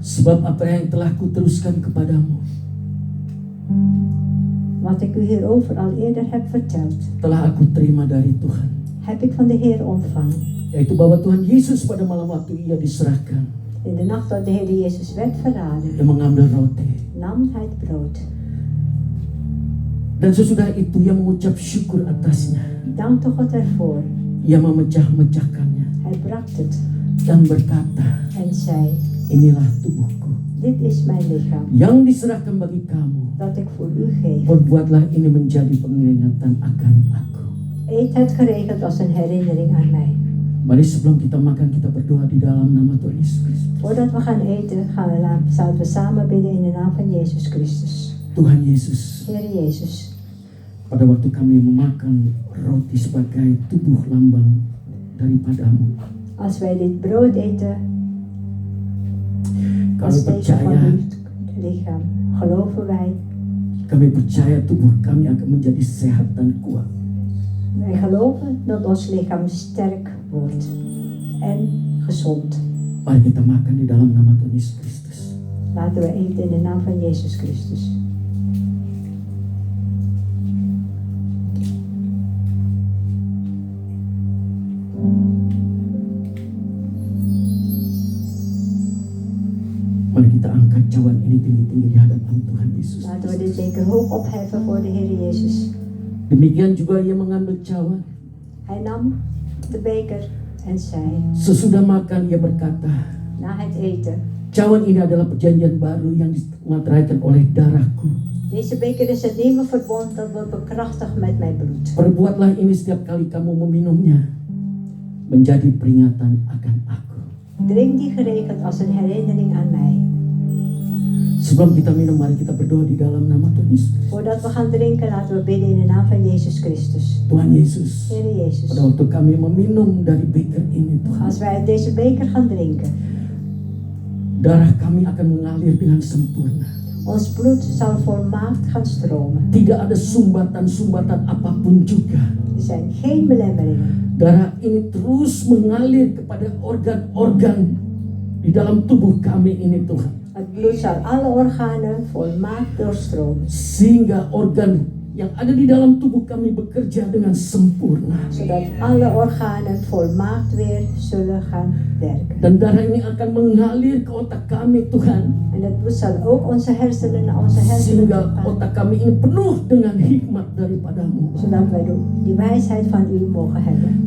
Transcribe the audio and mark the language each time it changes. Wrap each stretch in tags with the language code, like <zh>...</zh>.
<id>Sebab apa yang telah kuteruskan kepadamu</id> <nl>Wat ik u hierover al eerder heb verteld,</nl> <id>telah aku terima dari Tuhan,</id> <nl>heb ik van de Heer ontvangen.</nl> <id>yaitu bahwa Tuhan Yesus pada malam waktu Ia diserahkan,</id> <nl>In de nacht dat de Heer Jezus werd verraden,</nl> <id>Ia mengambil roti,</id> <nl>nam hij het brood.</nl> <id>dan sesudah itu Ia mengucap syukur atasnya.</id> <nl>Dankte God ervoor.</nl> <id>Ia memecah-mecahkannya</id> <nl>Hij brak het</nl> <id>dan berkata,</id> <nl>en zei,</nl> <id>inilah tubuhku</id> <nl>dit is mijn lichaam,</nl> <id>yang diserahkan bagi kamu.</id> <nl>dat ik voor u geef.</nl> <id>Perbuatlah ini menjadi pengingat akan aku.</id> <nl>Eet het geregeld als een herinnering aan mij.</nl> <id>Mari sebelum kita makan, kita berdoa di dalam nama Tuhan Yesus Kristus.</id> <nl>Voordat we gaan eten, zouden we samen bidden in de naam van Jezus Christus.</nl> <id>Tuhan Yesus,</id> <nl>Heer Jezus,</nl> <id>pada waktu kami memakan roti sebagai tubuh lambang daripadamu,</id> <nl>als wij dit brood eten,</nl> <id>kami</id> <nl>als teken van</nl> <id>percaya,</id> <nl>uw lichaam, geloven wij.</nl> <id>kami percaya tubuh kami akan menjadi sehat dan kuat.</id> <nl>Wij geloven dat ons lichaam sterk wordt en gezond.</nl> <id>Mari kita makan di dalam nama Tuhan Yesus Kristus.</id> <nl>Laten we eten in de naam van Jezus Christus.</nl> <id>Mari kita angkat cawan ini tinggi-tinggi di hadapan Tuhan Yesus.</id> <nl>Laten we dit beker hoog opheffen voor de Heer Jezus.</nl> <id>Demikian juga Ia mengambil cawan.</id> <nl>Hij nam de beker en zei,</nl> <id>Sesudah makan Ia berkata,</id> <nl>na het eten,</nl> <id>cawan ini adalah perjanjian baru yang dimateraikan oleh darahku.</id> <nl>deze beker is het nieuwe verbond dat wordt bekrachtigd met mijn bloed.</nl> <id>Perbuatlah ini setiap kali kamu meminumnya, menjadi peringatan akan aku.</id> <nl>Drink die geregeld als een herinnering aan mij.</nl> <id>Sebelum kita minum, mari kita berdoa di dalam nama Tuhan Yesus.</id> <nl>Voordat we gaan drinken, laten we bidden in de naam van Jezus Christus.</nl> <id>Tuhan Yesus,</id> <nl>Heer Jezus,</nl> <id>pada waktu kami meminum dari beker ini, Tuhan,</id> <nl>als wij uit deze beker gaan drinken,</nl> <id>darah kami akan mengalir dengan sempurna.</id> <nl>ons bloed zal volmaakt gaan stromen.</nl> <id>Tidak ada sumbatan-sumbatan apapun juga.</id> <nl>Er zijn geen belemmeringen.</nl> <id>Darah ini terus mengalir kepada organ-organ di dalam tubuh kami ini, Tuhan.</id> <nl>Het bloed zal alle organen volmaakt doorstromen.</nl> <id>Sehingga organ yang ada di dalam tubuh kami bekerja dengan sempurna.</id> <nl>Zodat alle organen volmaakt weer zullen gaan werken.</nl> <id>Dan darah ini akan mengalir ke otak kami, Tuhan.</id> <nl>En het bloed zal ook onze hersenen naar onze hersenen</nl> <id>Sehingga</id> <nl>toe gaan.</nl> <id>otak kami ini penuh dengan hikmat daripadamu.</id> <nl>Zodat wij die wijsheid van u mogen hebben.</nl>